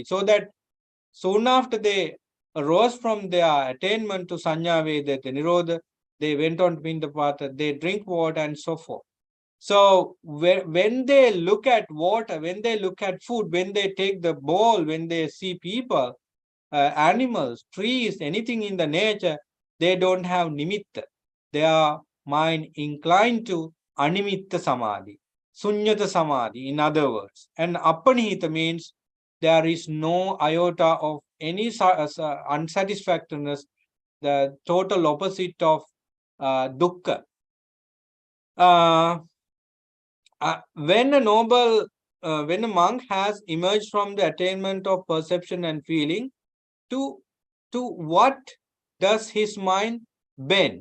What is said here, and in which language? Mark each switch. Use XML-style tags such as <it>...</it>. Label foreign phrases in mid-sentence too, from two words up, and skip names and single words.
<en>So that soon after they arose from their attainment to</en> <pi>Sanya Vedeta Nirodha,</pi> <en>they went on Pindapata, they drink water and so forth. So when they look at water, when they look at food, when they take the bowl, when they see people, animals, trees, anything in the nature, they don't have nimitta.</en> <pi>Their mind inclined to animitta samadhi, sunyata samadhi,</pi> <en>in other words. And appanihita means there is no iota of any unsatisfactoriness, the total opposite of dukkha. When a monk has emerged from the attainment of perception and feeling, to what does his mind bend?</en>